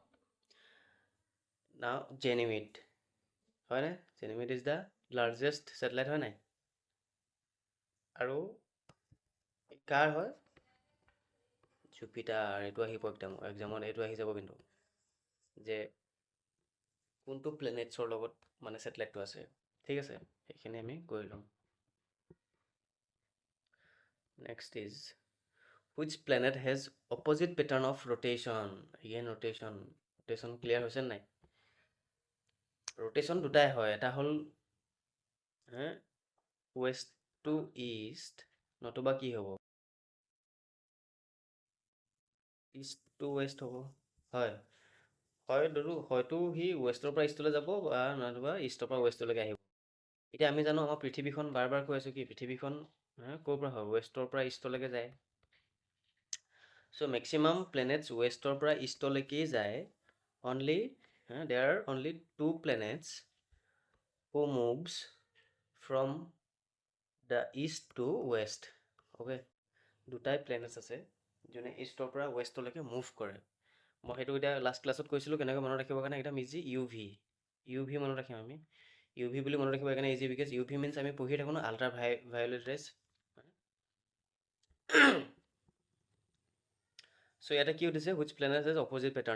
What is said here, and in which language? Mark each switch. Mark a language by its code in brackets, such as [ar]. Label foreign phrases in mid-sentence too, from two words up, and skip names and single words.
[as] নাও জেনিমিড হয়নে [en] Ganymede is the largest satellite [as] হয় নাই আৰু কাৰ হয় জুপিটাৰ। এইটো আহিব এক্সামত এইটো আহি যাব কিন্তু যে কোনটো প্লেনেটছৰ লগত মানে ছেটেলাইটটো আছে। ঠিক আছে, সেইখিনি আমি কৰি ল'ম। [en] Next is which planet has opposite pattern of rotation? Again rotation. Rotation clear [as] হৈছে নাই? [en] rotation [as] দুটাই হয়, এটা হ'ল [en] west to east, [as] নতুবা কি হ'ব [en] east to west [as] হ'ব। হয় হয় দুটো, হয়তো সি ৱেষ্টৰ পৰা ইষ্টলৈ যাব বা নতুবা ইষ্টৰ পৰা ৱেষ্টলৈকে আহিব। এতিয়া আমি জানো আমাৰ পৃথিৱীখন বাৰ বাৰ কৈ আছোঁ কি পৃথিৱীখন ক'ৰ পৰা হয় ৱেষ্টৰ পৰা ইষ্টলৈকে যায়। চ' মেক্সিমাম প্লেনেটছ ৱেষ্টৰ পৰা ইষ্টলৈকেই যায়। [en] অনলি there are only two planets who moves from the east to west. [as] অ'কে, দুটাই প্লেনেটছ আছে যোনে ইষ্টৰ পৰা ৱেষ্টলৈকে মুভ কৰে। মই সেইটো এতিয়া লাষ্ট ক্লাছত কৈছিলোঁ কেনেকৈ মনত ৰাখিবৰ কাৰণে একদম ইজি। ইউ ভি মনত ৰাখিম আমি। ইউ ভি বুলি মনত ৰাখিব কাৰণে ইজি [en] because UV means [as] আমি পঢ়ি থাকোঁ ন [en] ultra violet rays. [as] চ' ইয়াতে কি সুধিছে [en] which planet is opposite pattern.